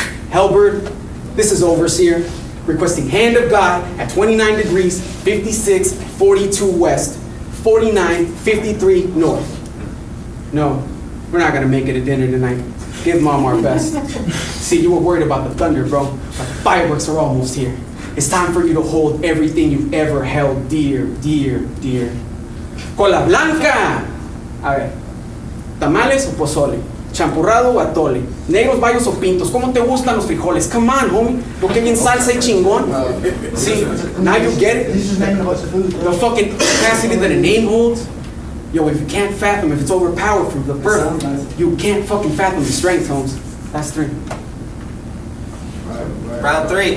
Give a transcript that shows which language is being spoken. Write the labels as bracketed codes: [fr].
[en] Hellbird, this is Overseer, requesting hand of God at 29 degrees, 56, 42 west, 49, 53 north. No, we're not gonna make it a dinner tonight. Give mom our best. See, you were worried about the thunder, bro, but the fireworks are almost here. It's time for you to hold everything you've ever held dear, dear, dear. [es] Cola blanca! A ver, tamales o pozole, champurrado o atole, negros, bayos o pintos, ¿cómo te gustan los frijoles? [en] Come on, homie, [es] lo que bien salsa y chingón. [en] See, now you get it? The fucking capacity that a name holds? Yo, if you can't fathom, if it's overpowered from the birth, sounds nice. you can't fucking fathom the strength, Holmes. That's 3. Round 3.